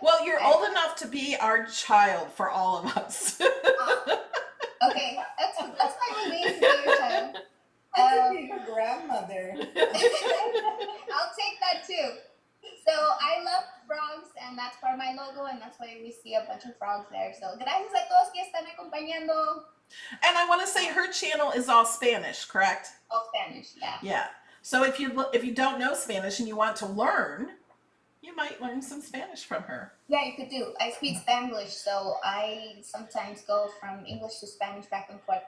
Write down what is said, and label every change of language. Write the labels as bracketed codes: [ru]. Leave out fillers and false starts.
[en] well, you're old enough to be our child for all of us. Okay, that's fine with me to be your child. I could be your grandmother. I'll take that too. So I love frogs, and that's part of my logo, and that's why we see a bunch of frogs there. [es] So gracias a todos que están acompañando. [en] And I want to say her channel is all Spanish, correct? All Spanish, yeah. Yeah. So if you don't know Spanish and you want to learn, you might learn some Spanish from her. Yeah, you could do. I speak Spanglish, so I sometimes go from English to Spanish back and forth.